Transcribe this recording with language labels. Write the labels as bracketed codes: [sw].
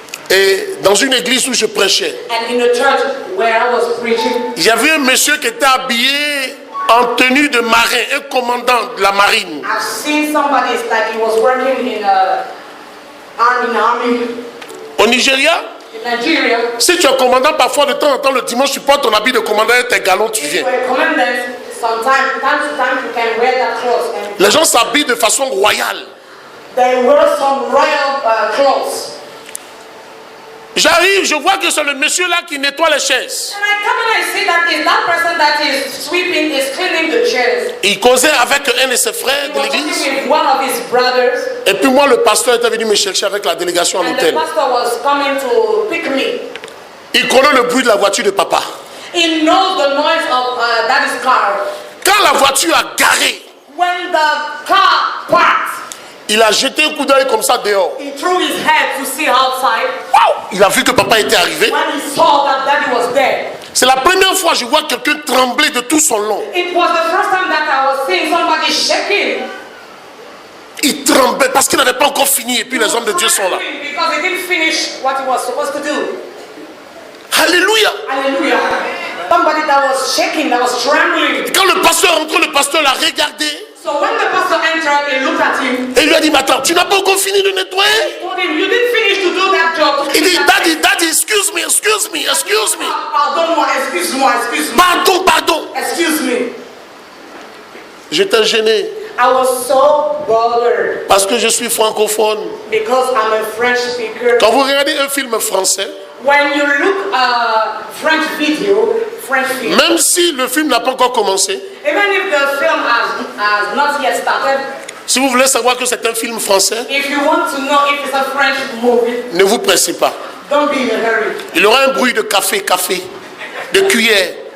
[fr] Et dans une église où je prêchais, [en] and in a church where I was preaching, [fr] il y avait un monsieur qui était habillé en tenue de marin, un commandant de la marine. [en] I've seen somebody it's like he was working in an army [fr] Au Nigeria, [en] in Nigeria. [fr] si tu es commandant, parfois de temps en temps, le dimanche, tu portes ton habit de commandant et tes galons, tu [en] If [fr] viens. [en] you were a commandant, sometimes, time to time, you can wear that clothes. And [fr] Les gens s'habillent de façon royale. [en] they wear some royal clothes. [fr] J'arrive, je vois que c'est le monsieur là qui nettoie les chaises. [en] And I come and I see that is that person that is sweeping, is cleaning the chairs. [fr] Il causait avec un de ses frères [en] He [fr] de [en] was [fr] l'église. [en] talking with one of his brothers, [fr] Et puis moi, le pasteur était venu me chercher avec la délégation à [en] and the [fr] l'hôtel. [en] pastor was coming to pick me. [fr] Il connaît le bruit de la voiture de papa. [en] He knows the noise of daddy's car. [fr] Quand la voiture a garé, [en] When the car parked, [fr] il a jeté un coup d'œil comme ça dehors. [en] he threw his head to see outside. Wow! [fr] Il a vu que papa était arrivé. [en] When he saw that daddy was there, [fr] C'est la première fois que je vois quelqu'un trembler de tout son long. [en] it was the first time that I was seeing somebody shaking. [fr] Il tremblait parce qu'il n'avait pas encore fini et puis les hommes de Dieu sont là. [en] Because he didn't finish what he was supposed to do. [fr] Alléluia. [en] Hallelujah. Somebody that was shaking, that was trembling. [fr] Quand le pasteur rentre, le pasteur l'a regardé. [en] So when the pastor entered, he looked at him. [fr] Et il lui a dit, mais attends, tu n'as pas encore fini de nettoyer? [en] He told him, you didn't finish to do that job. [fr] Il dit, [en] daddy, excuse me. [fr] Pardon-moi, excuse-moi. Pardon. [en] Excuse me. [fr] J'étais gêné [en] I was so bothered [fr] parce que je suis francophone. [en] because I'm a French speaker. [fr] Quand vous regardez un film français, [en] When you look French film, [fr] même si le film n'a pas encore commencé, [en] even if the film has not yet started, [fr] si vous voulez savoir que c'est un film français, [en] if you want to know if it's a French movie, [fr] ne vous pressez pas. [en] don't be in a hurry. [fr] Il y aura un bruit de café, de cuillère.